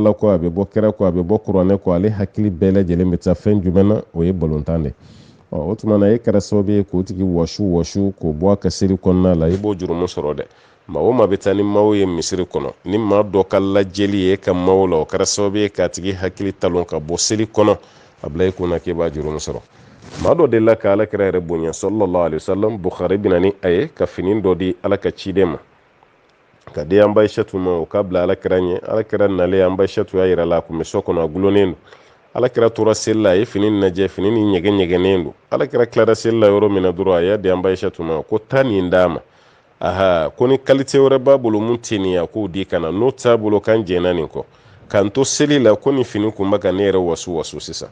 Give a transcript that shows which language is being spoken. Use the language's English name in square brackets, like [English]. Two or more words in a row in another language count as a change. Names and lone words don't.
[Bambara] ala kɔ a bɛ bɔ kɛra kɔ a bɛ bɔ kuranɛ kɔ ale hakili bɛɛ lajɛlen bɛ taa fɛn jumɛn na o ye balontan de o tuma na e kɛra sababu ye k'o tigi wɔsu k'o bɔ a ka seli kɔnɔna la i b'o jurumu sɔrɔ dɛ maa o maa bɛ taa ni maaw ye misiri kɔnɔ ni maa dɔ ka lajɛli ye e ka maaw la o kɛra sababu ye k'a tigi hakili talon ka bɔ seli kɔnɔ a bila i kunna k'e b'a jurumu sɔrɔ maa dɔ delila ka alakira yɛrɛ bonya [Arabic] صلى الله عليه وسلم [Bambara] Bukhari bɛ na ni a ye ka fini dɔ di ala ka ciden ma ka di an ba Aishatu ma o k'a bila alakira ɲɛ alakira nalen an ba Aishatu y'a yira la a tun bɛ so kɔnɔ a gulonnen don alakira tora seli la a ye fini lajɛ fini ni ɲɛgɛnnen don alakira tilara seli la yɔrɔ min na dɔrɔn a y'a di an ba Aishatu ma ko taa nin d'a ma aha ko ni qualité wɛrɛ b'a bolo mun tɛ nin ye a k'o di ka na n'o t'a bolo k'an jɛnna nin kɔ k'an to seli la ko ni fini kun bɛ ka ne yɛrɛ wasu sisan